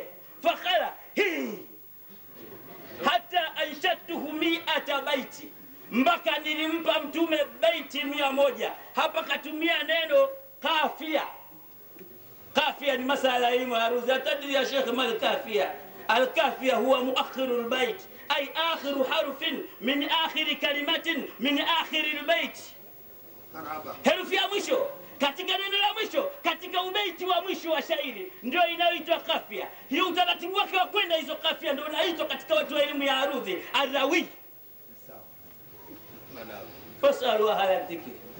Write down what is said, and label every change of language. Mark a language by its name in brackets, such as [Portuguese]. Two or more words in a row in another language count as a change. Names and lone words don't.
[Arabic] فقال حتى أنشدته 100 بيت, [Swahili] mpaka nilimpa mtume baiti 100. Hapa katumia neno kafia. Kafia ni masala elimu ya arudhi. [Arabic] أتدري يا شيخ ما القافية? القافية هو مؤخر البيت أي آخر حرف من آخر كلمة من آخر البيت. [Swahili] Herufi ya mwisho katika neno la mwisho katika ubaiti wa mwisho wa shairi ndio inayoitwa kafia. Hiyo utaratibu wake wa kwenda hizo kafia ndio unaitwa katika watu wa elimu ya arudhi arawi. [Arabic] فاسألوا أهل الذكر.